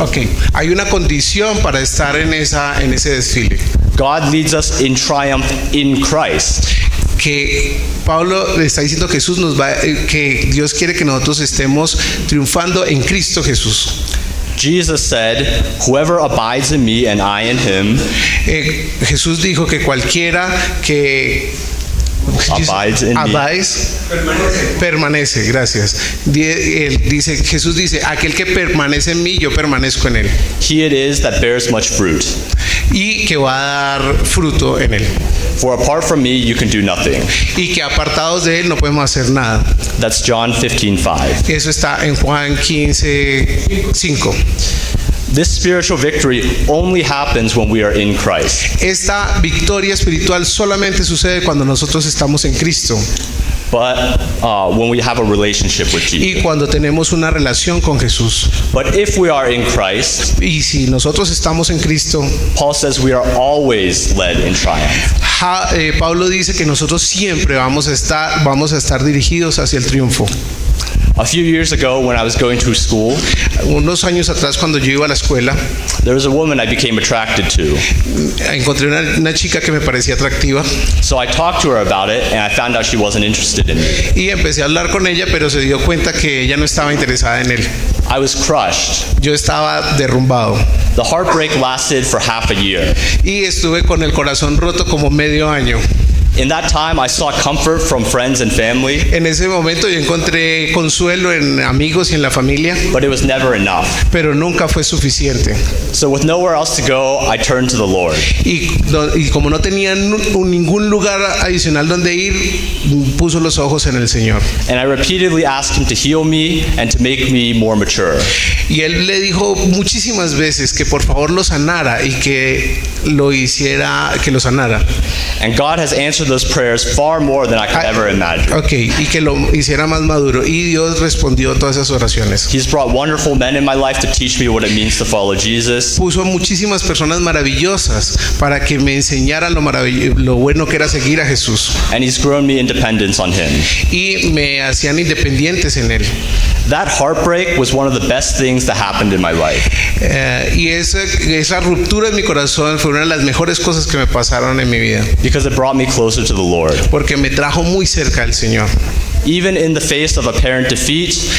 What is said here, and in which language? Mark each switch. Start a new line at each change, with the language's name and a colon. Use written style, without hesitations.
Spanish: Ok, hay una condición para estar en ese desfile.
English: God leads us in triumph in Christ.
Spanish: Que Pablo le está diciendo que que Dios quiere que nosotros estemos triunfando en Cristo Jesús.
English: Jesus said, whoever abides in me and I in him
Spanish: Jesús dijo que cualquiera que
English: abides in me.
Spanish: Permanece, gracias. Jesús dice, aquel que permanece en mí, yo permanezco en él.
English: He it is that bears much fruit.
Spanish: Y que va a dar fruto en él.
English: For apart from me, you can do nothing.
Spanish: Y que apartados de él no podemos hacer nada.
English: That's John 15:5.
Spanish: Eso está en Juan 15:5.
English: This spiritual victory only happens when we are in Christ.
Spanish: Esta victoria espiritual solamente sucede cuando nosotros estamos en Cristo.
English: But when we have a relationship with Jesus.
Spanish: Y cuando tenemos una relación con Jesús.
English: But if we are in Christ,
Spanish: Y si nosotros estamos en Cristo,
English: Paul says we are always led in triumph.
Spanish: Pablo dice que nosotros siempre vamos a estar dirigidos hacia el triunfo.
English: A few years ago, when I was going to school,
Spanish: Unos años atrás, cuando yo iba a la escuela,
English: there was a woman I became attracted to.
Spanish: encontré una chica que me parecía atractiva
English: So I talked to her about it, and I found out she wasn't interested in me.
Spanish: y empecé a hablar con ella, pero se dio cuenta que ella no estaba interesada en él.
English: I was crushed.
Spanish: Yo estaba derrumbado
English: The heartbreak lasted for half a year.
Spanish: y estuve con el corazón roto como medio año.
English: In that time, I sought comfort from friends and family,
Spanish: En ese momento yo encontré consuelo en amigos y en la familia,
English: but it was never enough.
Spanish: pero nunca fue suficiente.
English: So with nowhere else to go, I turned to the Lord.
Spanish: Y como no tenía ningún lugar adicional donde ir, puso los ojos en el Señor.
English: And I repeatedly asked him to heal me and to make me more mature.
Spanish: Y él le dijo muchísimas veces que por favor lo sanara y que lo sanara.
English: And God has answered those prayers far more than I could ever imagine.
Spanish: Ok, y que lo hiciera más maduro. Y Dios respondió todas esas oraciones.
English: He's brought wonderful men in my life to teach me what it means to follow Jesus.
Spanish: Puso muchísimas personas maravillosas para que me enseñaran lo bueno que era seguir a Jesús.
English: And he's grown me in dependence on him.
Spanish: Y me hacían independientes en él.
English: That heartbreak was one of the best things that happened in my life.
Spanish: Y esa ruptura en mi corazón fue una de las mejores cosas que me pasaron en mi vida.
English: Because it brought me closer to the Lord.
Spanish: Porque me trajo muy cerca del Señor.
English: Even in the face of apparent defeat,